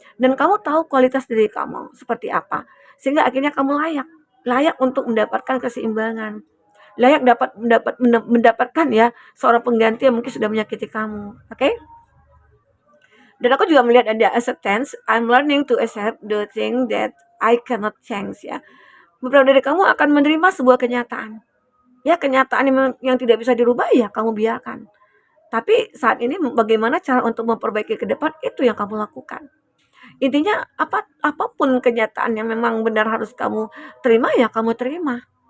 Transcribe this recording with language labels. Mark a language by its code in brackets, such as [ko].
[id] Dan kamu tahu kualitas diri kamu seperti apa, sehingga akhirnya kamu layak untuk mendapatkan keseimbangan, layak mendapatkan ya seorang pengganti yang mungkin sudah menyakiti kamu. Oke? Dan aku juga melihat ada acceptance. [en] I'm learning to accept the thing that I cannot change, ya. [id] Beberapa dari kamu akan menerima sebuah kenyataan. Ya, kenyataan yang tidak bisa dirubah, ya kamu biarkan. Tapi saat ini bagaimana cara untuk memperbaiki ke depan, itu yang kamu lakukan. Intinya apapun kenyataan yang memang benar harus kamu terima, ya kamu terima.